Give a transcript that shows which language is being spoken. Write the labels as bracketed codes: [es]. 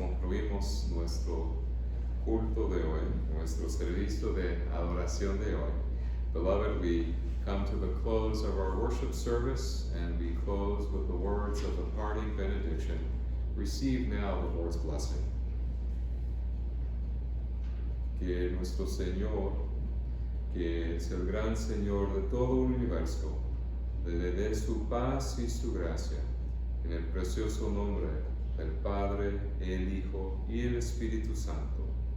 [es] concluimos nuestro culto de hoy, nuestro servicio de adoración de hoy. [en] Beloved, we come to the close of our worship service, and we close with the words of the parting benediction. Receive now the Lord's blessing. [es] Que nuestro Señor, que es el gran Señor de todo el universo, le dé su paz y su gracia, en el precioso nombre del Padre, el Hijo y el Espíritu Santo.